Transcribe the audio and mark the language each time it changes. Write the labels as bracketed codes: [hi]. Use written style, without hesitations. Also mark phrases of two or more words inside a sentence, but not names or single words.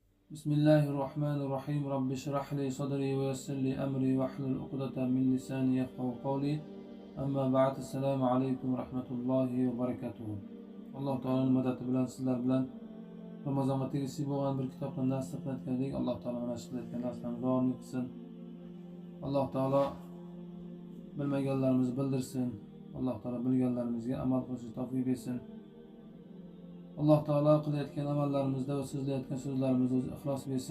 [ar] بسم الله الرحمن الرحيم رب اشرح لي صدري ويسر لي أمري واحلل عقدة من لساني يفقهوا قولي أما بعد السلام عليكم ورحمة الله وبركاته. [uz] alloh taoloning madadi bilan sizlar bilan ramazonga tegishli bo'lgan bir kitobdan dars o'qiyotgandik. alloh taolo mana shu qilayotgan darslarni davom etsin. alloh taolo bilmaganlarimizni bildirsin. alloh taolo bilganlarimizga amal qilishni tavfiq bersin. alloh taolo qilayotgan amallarimizda va so'zlayotgan so'zlarimizda o'zi ixlos bersin.